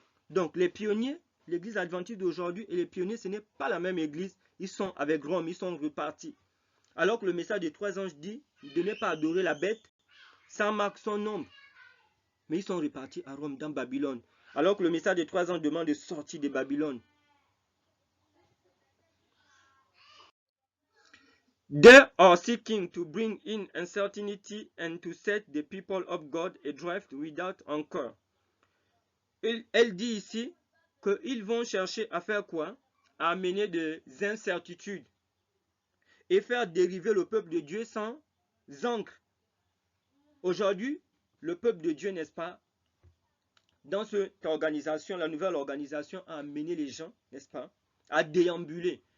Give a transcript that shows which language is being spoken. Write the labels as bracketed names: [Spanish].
[French] Donc les pionniers, l'église adventiste d'aujourd'hui et les pionniers, ce n'est pas la même église. Ils sont avec Rome, ils sont repartis. Alors que le message des trois anges dit de ne pas adorer la bête sans marque son nombre. Mais ils sont repartis à Rome, dans Babylone. Alors que le message des trois anges demande de sortir de Babylone. [English] They are seeking to bring in uncertainty and to set the people of God adrift without anchor. [French] Elle dit ici qu'ils vont chercher à faire quoi? À amener des incertitudes et faire dériver le peuple de Dieu sans ancre. Aujourd'hui, le peuple de Dieu, n'est-ce pas, dans cette organisation, la nouvelle organisation a amené les gens, n'est-ce pas, à déambuler.